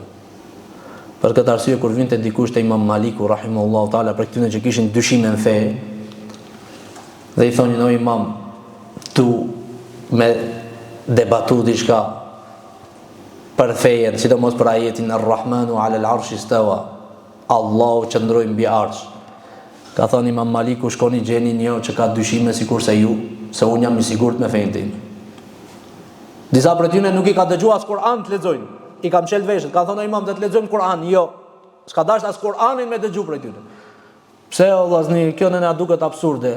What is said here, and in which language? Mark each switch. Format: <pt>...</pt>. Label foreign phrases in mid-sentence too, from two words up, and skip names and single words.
<sq>Për këtë arsye kur vinte dikush te Imam Maliku</sq> <ar>رحمه الله تعالى</ar> <sq>për këtyre që kishin dyshime në fe, dhe i thonin o imam, tu me debatu diçka për fejen, sidomos për ajetin</sq> <ar>الرحمن على العرش استوى,</ar> <sq>Allahu qëndroi mbi arsh. Ka thënë Imam Maliku, shkoni gjeni një që ka dyshime sikur se ju, se unë jam i sigurt me fenë time. Disa prej tyre nuk i ka dëgjuar as Kur'an të lexojnë. I kam shël veshët, ka thënë imam do të lexojmë Kur'an. Jo. S'ka dash as Kur'anin me dëgju prej tyre. Pse o vllazni, kjo na duket absurde.</sq>